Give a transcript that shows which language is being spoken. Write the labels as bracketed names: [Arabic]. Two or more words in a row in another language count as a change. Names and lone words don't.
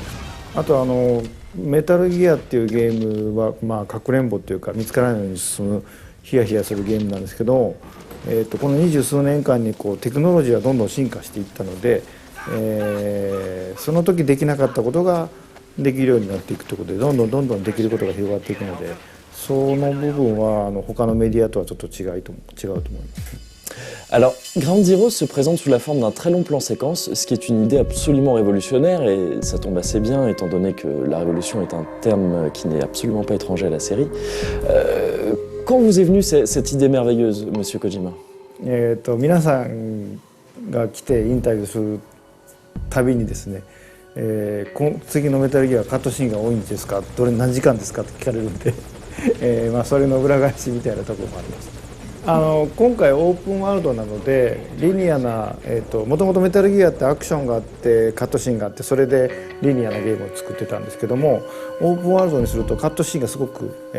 [Japanese] あとメタルギアっていうゲームは、かくれんぼっていうか見つからないように進むヒヤヒヤするゲームなんですけど、この20数年間にテクノロジーはどんどん進化していったので、その時できなかったことができるようになっていくということでどんどんできることが広がっていくので、その部分は他のメディアとはちょっと違うと思います。 [French] Alors, Ground Zero se présente sous la forme d'un très long plan séquence, ce qui est une idée absolument révolutionnaire et ça tombe assez bien étant donné que la révolution est un terme qui n'est absolument pas étranger à la série. Quand vous est venue cette idée merveilleuse, Monsieur Kojima? [Japanese] 皆さんが来てインタビューするたびにですね、次のメタルギアはカットシーンが多いんですか、何時間ですかって聞かれるんで、それの裏返しみたいなところもあります。今回オープンワールドなのでリニアな、もともとメタルギアってアクションがあってカットシーンがあってそれでリニアなゲームを作ってたんですけども、オープンワールドにするとカットシーンがすごく、